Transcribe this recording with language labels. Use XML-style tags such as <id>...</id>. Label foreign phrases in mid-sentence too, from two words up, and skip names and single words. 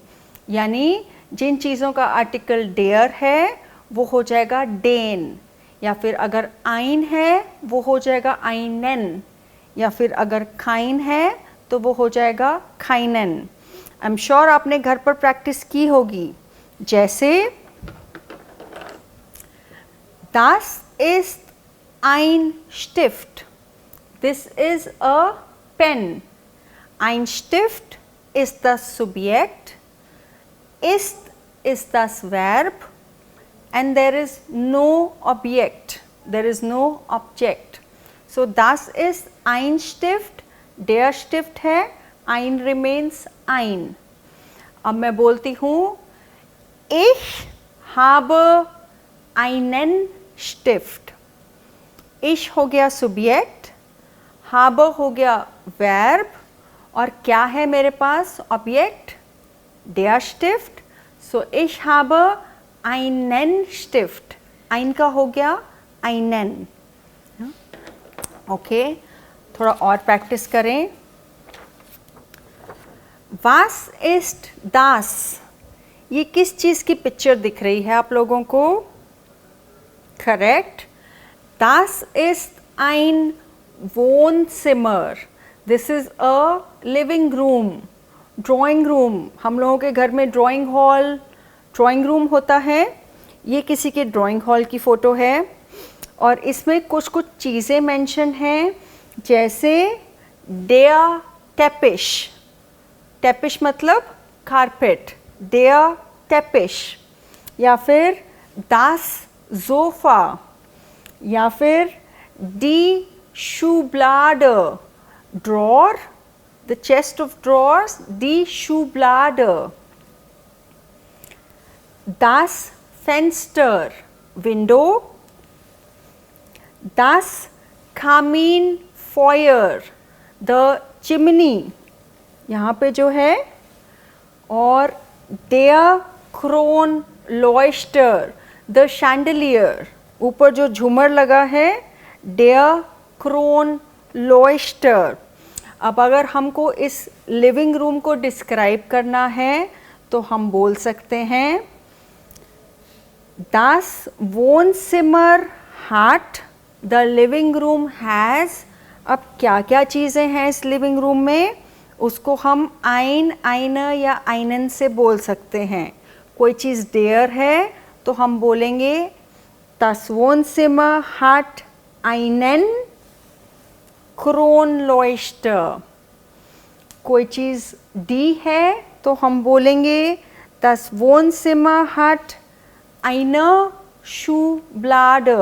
<hi>यानी जिन चीज़ों का आर्टिकल डेयर है वो हो जाएगा डेन, या फिर अगर आइन है वो हो जाएगा आइनन, या फिर अगर खाइन है तो वो हो जाएगा खाइनन.</hi> <en>I am sure</en> <hi>आपने घर पर प्रैक्टिस की होगी.</hi> <de>जैसे Das ist ein Stift.</de> <en>This is a pen.</en> <de>Ein Stift ist das Subjekt, ist das Verb</de> <en>and there is no object. There is no object.</en> <de>So das ist ein Stift. Der Stift है, ein remains ein.</de> <hi>अब मैं बोलती हूँ</hi> <de>Ich habe einen Stift.</de> <hi>Ich हो गया subject, habe हो गया verb और क्या है मेरे पास object?</hi> <de>Der Stift. So ich habe einen Stift.</de> <hi>ein का हो गया einen. ओके, थोड़ा और प्रैक्टिस करें.</hi> <de>Was ist das?</de> <hi>ये किस चीज़ की पिक्चर दिख रही है आप लोगों को? करेक्ट.</hi> <de>Das ist ein Wohnzimmer.</de> <en>This is a living room. drawing room.</en> <hi>हम लोगों के घर में</hi> <en>drawing hall, drawing room</en> <hi>होता है. ये किसी के</hi> <en>drawing hall</en> <hi>की फ़ोटो है और इसमें कुछ कुछ चीज़ें मेंशन हैं, जैसे</hi> <de>der Teppich.</de> <hi>टेपिश मतलब कारपेट,</hi> <de>der Teppich,</de> <hi>या फिर</hi> <de>das Sofa,</de> <hi>या फिर</hi> <de>die Schublade,</de> <en>drawer, the chest of drawers,</en> <de>die Schublade. Das Fenster, window. Das Kaminfeuer,</de> <en>the chimney,</en> <hi>यहाँ पे जो है.</hi> <de>और der Kronleuchter,</de> <en>the chandelier,</en> <hi>ऊपर जो झूमर लगा है,</hi> <de>der Kronleuchter.</de> <hi>अब अगर हमको इस</hi> <en>living room</en> <hi>को डिस्क्राइब करना है तो हम बोल सकते हैं</hi> <de>Das Wohnzimmer hat,</de> <en>the living room has.</en> <hi>अब क्या क्या चीज़ें हैं इस</hi> <en>living room</en> <hi>में, उसको हम</hi> <de>ein, eine</de> <hi>या einen से बोल सकते हैं. कोई चीज़ डेयर है तो हम बोलेंगे</hi> <de>Das Wohnzimmer hat einen Kronleuchter.</de> <hi>कोई चीज़ डी है तो हम बोलेंगे</hi> <de>Das Wohnzimmer hat eine Schublade.</de>